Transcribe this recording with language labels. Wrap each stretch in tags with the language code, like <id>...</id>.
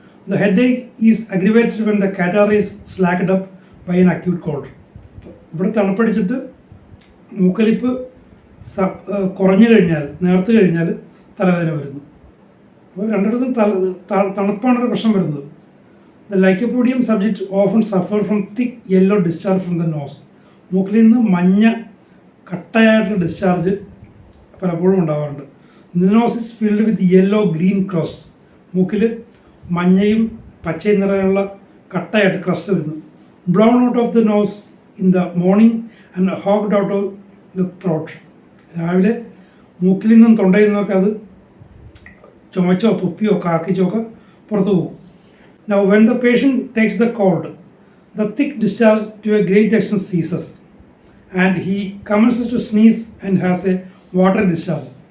<en>The headache is aggravated when the catarrh is slacked up by an acute cold.</en> <ml>ഇവിടെ തണുപ്പടിച്ചിട്ട് മൂക്കലിപ്പ് കുറഞ്ഞു കഴിഞ്ഞാൽ, നേർത്ത് കഴിഞ്ഞാൽ തലവേദന വരുന്നു. അപ്പോൾ രണ്ടിടത്തും തണുപ്പാണൊരു പ്രശ്നം വരുന്നത്.</ml> <en>The lycopodium subject often suffer from thick yellow discharge from the nose.</en> <ml>മൂക്കിൽ നിന്ന് മഞ്ഞ കട്ടയായിട്ടുള്ള ഡിസ്ചാർജ് പലപ്പോഴും ഉണ്ടാവാറുണ്ട്.</ml> <en>The nose is filled with yellow green crust.</en> <ml>മൂക്കിൽ മഞ്ഞയും പച്ചയും നിറമുള്ള കട്ടയായിട്ട് ക്രസ്റ്റ് വരുന്നു.</ml> <en>Blown out of the nose in the morning and hogged out of the throat.</en> <ml>രാവിലെ മൂക്കിൽ നിന്നും തൊണ്ടയിൽ നിന്നൊക്കെ അത് ചുമച്ചോ തുപ്പിയോ കാർക്കിച്ചോ ഒക്കെ പുറത്തു പോകും.</ml> <en>Now when the patient takes the cold, the thick discharge to a great extent ceases and he commences to sneeze and has a water discharge.</en>